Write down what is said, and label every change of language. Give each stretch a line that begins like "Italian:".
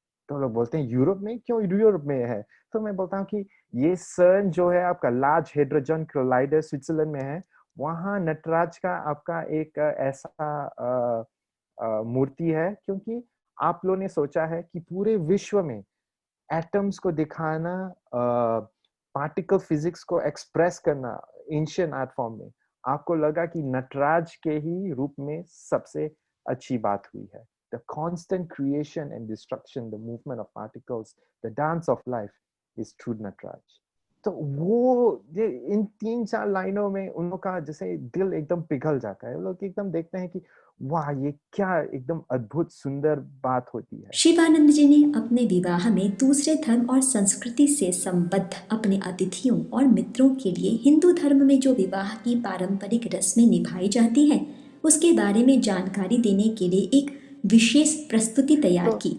Hindi: तो लोग बोलते हैं यूरोप में? क्यों यूरोप में है? तो मैं बोलता हूँ कि ये सर्न जो है आपका लार्ज हाइड्रोजन कोलाइडर स्विट्जरलैंड में है, वहाँ नटराज का आपका एक ऐसा मूर्ति है क्योंकि आप लोगों ने सोचा है कि पूरे विश्व में एटम्स को दिखाना, पार्टिकल फिजिक्स को एक्सप्रेस करना एंशिएंट आर्ट फॉर्म में, आपको लगा कि नटराज के ही रूप में सबसे अच्छी बात हुई है।
English: The constant creation and destruction, the movement of particles, the dance of life is true Nataraj.
Hindi: तो वो इन 3-4 लाइनों में उन लोग का जैसे दिल एकदम पिघल जाता है। वो लोग एकदम देखते हैं कि वाह, ये क्या एकदम अद्भुत सुंदर बात होती है। शिवानंद जी ने अपने विवाह में दूसरे धर्म और संस्कृति से संबद्ध अपने अतिथियों और मित्रों के लिए हिंदू धर्म में जो विवाह की पारंपरिक रस्में निभाई जाती हैं उसके बारे में जानकारी देने के लिए एक विशेष प्रस्तुति तैयार की।